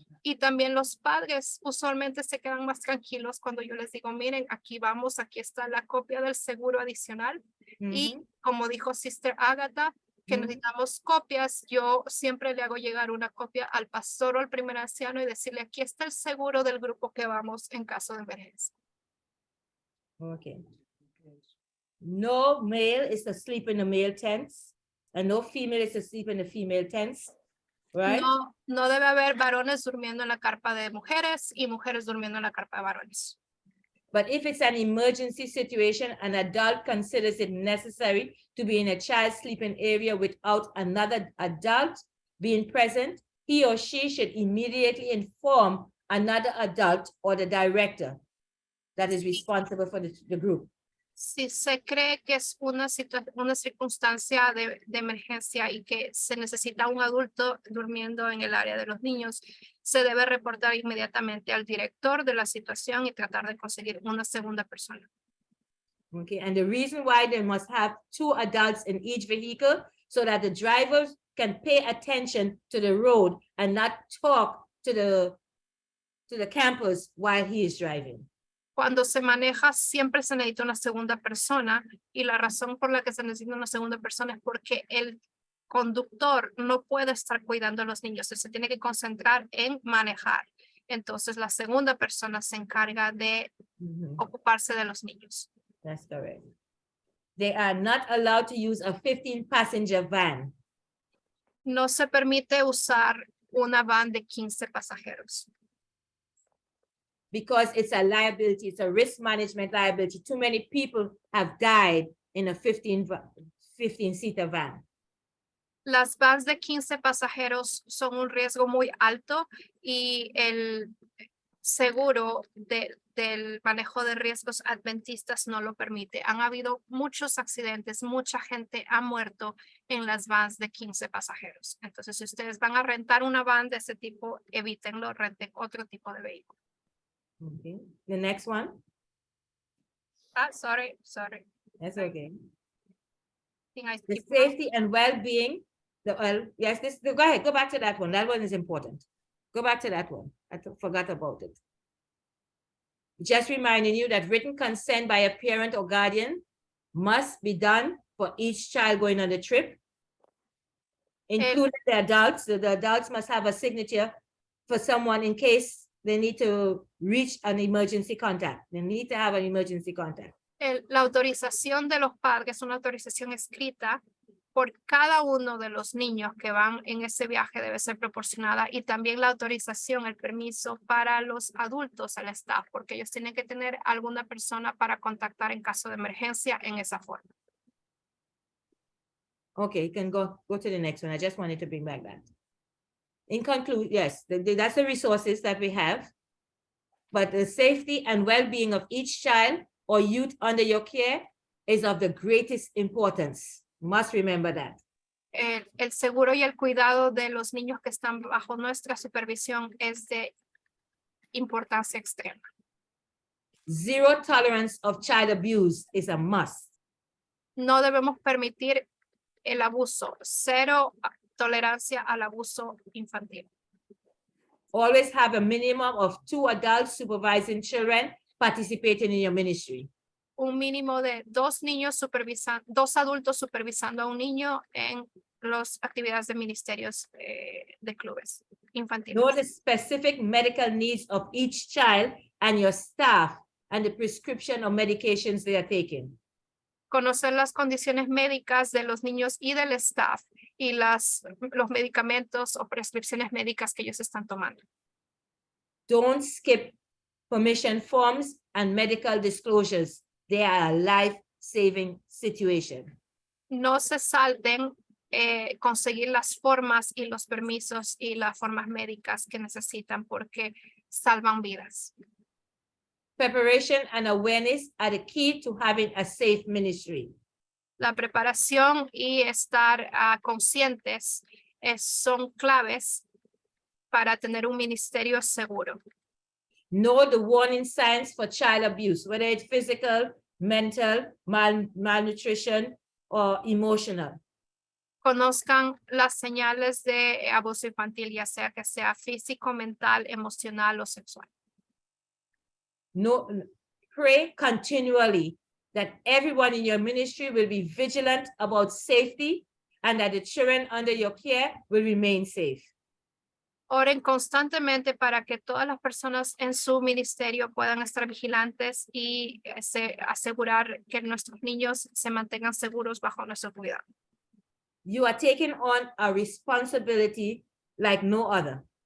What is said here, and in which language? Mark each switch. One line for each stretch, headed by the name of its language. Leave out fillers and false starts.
Spanish: Y también los padres usualmente se quedan más tranquilos cuando yo les digo, miren, aquí vamos, aquí está la copia del seguro adicional. Y como dijo Sister Agatha, que necesitamos copias, yo siempre le hago llegar una copia al pastor o al primer anciano y decirle, aquí está el seguro del grupo que vamos en caso de emergencia.
English: Okay. No male is to sleep in the male tents, and no female is to sleep in the female tents, right?
Spanish: No debe haber varones durmiendo en la carpa de mujeres y mujeres durmiendo en la carpa de varones.
English: But if it's an emergency situation, an adult considers it necessary to be in a child's sleeping area without another adult being present, he or she should immediately inform another adult or the director that is responsible for the group.
Spanish: Si se cree que es una circunstancia de emergencia y que se necesita un adulto durmiendo en el área de los niños, se debe reportar inmediatamente al director de la situación y tratar de conseguir una segunda persona.
English: Okay, and the reason why they must have 2 adults in each vehicle so that the drivers can pay attention to the road and not talk to the campers while he is driving.
Spanish: Cuando se maneja, siempre se necesita una segunda persona y la razón por la que se necesita una segunda persona es porque el conductor no puede estar cuidando a los niños, él se tiene que concentrar en manejar. Entonces, la segunda persona se encarga de ocuparse de los niños.
English: That's correct. They are not allowed to use a 15-passenger van.
Spanish: No se permite usar una van de 15 pasajeros.
English: Because it's a liability, it's a risk management liability. Too many people have died in a 15-seater van.
Spanish: Las vans de 15 pasajeros son un riesgo muy alto y el seguro del manejo de riesgos adventistas no lo permite. Han habido muchos accidentes, mucha gente ha muerto en las vans de 15 pasajeros. Entonces, si ustedes van a rentar una van de ese tipo, evítenlo, renten otro tipo de vehículo.
English: Okay. The next one. Sorry. That's okay. I The skip one? safety and well-being. Go ahead, go back to that one. That one is important. Go back to that one. I forgot about it. Just reminding you that written consent by a parent or guardian must be done for each child going on the trip, including the adults. So the adults must have a signature for someone in case they need to reach an emergency contact. They need to have an emergency contact.
Spanish: La autorización de los padres es una autorización escrita por cada uno de los niños que van en ese viaje debe ser proporcionada y también la autorización, el permiso para los adultos, al staff, porque ellos tienen que tener alguna persona para contactar en caso de emergencia en esa forma.
English: Okay, you can go to the next one. I just wanted to bring back that. In conclusion, yes, that's the resources that we have. but the safety and well-being of each child or youth under your care is of the greatest importance. Must remember that.
Spanish: El seguro y el cuidado de los niños que están bajo nuestra supervisión es de importancia extrema.
English: Zero tolerance of child abuse is a must.
Spanish: No debemos permitir el abuso. Cero tolerancia al abuso infantil.
English: Always have a minimum of 2 adults supervising children participating in your ministry.
Spanish: Un mínimo de 2 adultos supervisando a un niño en las actividades de ministerios de clubes infantiles.
English: Know the specific medical needs of each child and your staff and the prescription of medications they are taking.
Spanish: Conocer las condiciones médicas de los niños y del staff y los medicamentos o prescripciones médicas que ellos están tomando.
English: Don't skip permission forms and medical disclosures. They are a life-saving situation.
Spanish: No se salten conseguir las formas y los permisos y las formas médicas que necesitan porque salvan vidas.
English: Preparation and awareness are the key to having a safe ministry.
Spanish: La preparación y estar conscientes son claves para tener un ministerio seguro.
English: Know the warning signs for child abuse, whether it's physical, mental, malnutrition, or emotional.
Spanish: Conozcan las señales de abuso infantil, ya sea que sea físico, mental, emocional o sexual.
English: No, pray continually that everyone in your ministry will be vigilant about safety and that the children under your care will remain safe.
Spanish: Oren constantemente para que todas las personas en su ministerio puedan estar vigilantes y asegurar que nuestros niños se mantengan seguros bajo nuestro cuidado.
English: You are taking on a responsibility like no other.